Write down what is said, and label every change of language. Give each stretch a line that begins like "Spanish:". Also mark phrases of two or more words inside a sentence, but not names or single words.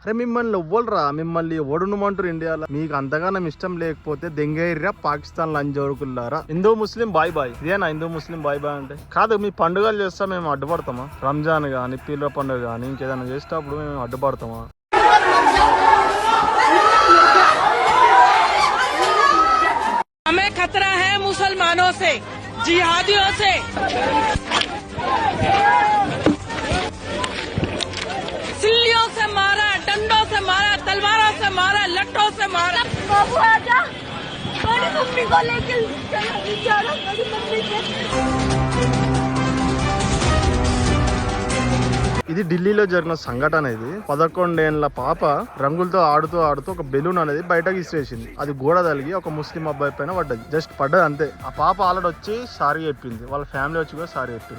Telugu: అరే మిమ్మల్ని ఎవ్వరురా, మిమ్మల్ని ఎవడునుమంటారు ఇండియాలో? మీకు అంతగానం ఇష్టం లేకపోతే దెంగేర్రా పాకిస్తాన్ లంజోరుకుల్లారా.
Hindi: हिंदू मुस्लिम भाई भाई,
Telugu: ఇదేనా
Hindi: हिंदू मुस्लिम भाई भाई
Telugu: అంటే? కాదు, మీ పండుగలు చేస్తా మేము అడ్డుపడతామా? రంజాన్ గానీ పీర్ల పండుగ గానీ ఇంకేదైనా చేసేటప్పుడు మేము అడ్డుపడతామా?
Hindi: हमें खतरा है मुसलमानों से, जिहादियों से। सिल्लियों से मारा, डंडों से मारा, तलवारों से मारा, लट्टों से मारा। बाबू आजा, बड़ी मम्मी को लेके चलो, बड़ी मम्मी के।
Telugu: ఇది ఢిల్లీలో జరిగిన సంఘటన. ఇది 11 ఏళ్ల పాప రంగులతో ఆడుతూ ఆడుతూ ఒక బెలూన్ అనేది బయటకి ఇసిరేసింది. అది గోడ తగిలి ఒక ముస్లిం అబ్బాయి పైన పడ్డది. జస్ట్ పడ్డది అంతే. ఆ పాప ఆల్రెడీ వచ్చి సారీ చెప్పింది, వాళ్ళ ఫ్యామిలీ వచ్చి కూడా సారీ చెప్పింది.